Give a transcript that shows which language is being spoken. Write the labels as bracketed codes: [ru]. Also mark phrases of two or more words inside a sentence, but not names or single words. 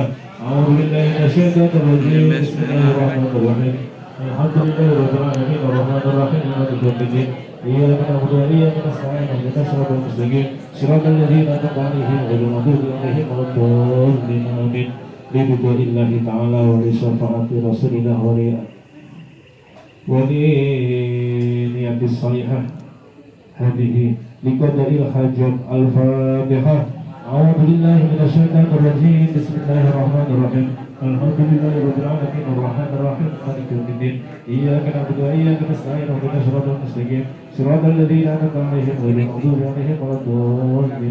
[ar] أعوذ بالله من الشيطان الرجيم. بسم الله الرحمن الرحيم. الحمد لله رب العالمين الرحمن الرحيم مالك يوم الدين. إياك نعبد وإياك نستعين اهدنا الصراط المستقيم صراط الذين أنعمت عليهم غير المغضوب عليهم ولا الضالين. آمين. بالله تعالى ولشفاعة رسول الله ولنية الصالحة هذه لقضاء الحاجات الفاتحة. أعوذ بالله من الشيطان الرجيم. بسم الله الرحمن الرحيم. الحمد لله رب العالمين الرحمن الرحيم مالك يوم الدين. إياك نعبد وإياك نستعين اهدنا الصراط المستقيم صراط الذين أنعمت عليهم غير المغضوب عليهم ولا الضالين.